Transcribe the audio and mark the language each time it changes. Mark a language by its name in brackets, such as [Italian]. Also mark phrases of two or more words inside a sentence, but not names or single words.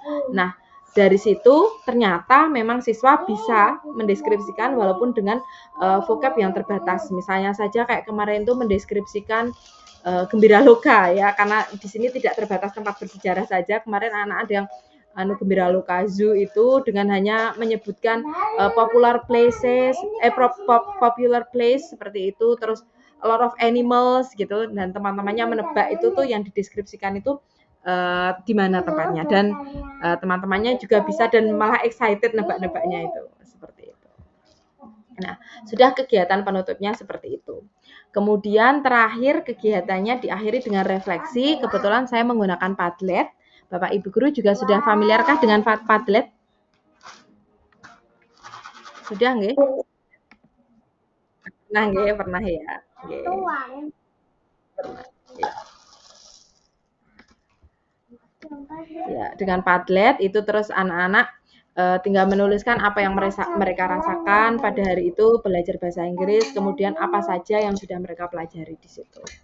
[Indonesian] Nah, dari situ ternyata memang siswa bisa mendeskripsikan walaupun dengan vocab yang terbatas. Misalnya saja kayak kemarin itu mendeskripsikan Gembira Loka ya, karena di sini tidak terbatas tempat bersejarah saja. Kemarin anak-anak ada yang Gembira Loka Zoo itu dengan hanya menyebutkan [English] popular places, popular place [Indonesian] seperti itu, terus [English] a lot of animals [Indonesian] gitu, dan teman-temannya menebak itu tuh yang dideskripsikan itu di mana tempatnya, dan teman-temannya juga bisa dan malah excited nebak-nebaknya itu seperti itu. Nah, sudah kegiatan penutupnya seperti itu. Kemudian terakhir kegiatannya diakhiri dengan refleksi. Kebetulan saya menggunakan Padlet. Bapak Ibu guru juga sudah familiarkah dengan Padlet? Sudah nggih? Nah, nggih, pernah ya. Nggih. Pernah. Ya, dengan Padlet itu terus anak-anak tinggal menuliskan apa yang mereka rasakan pada hari itu belajar bahasa Inggris, kemudian apa saja yang sudah mereka pelajari di situ.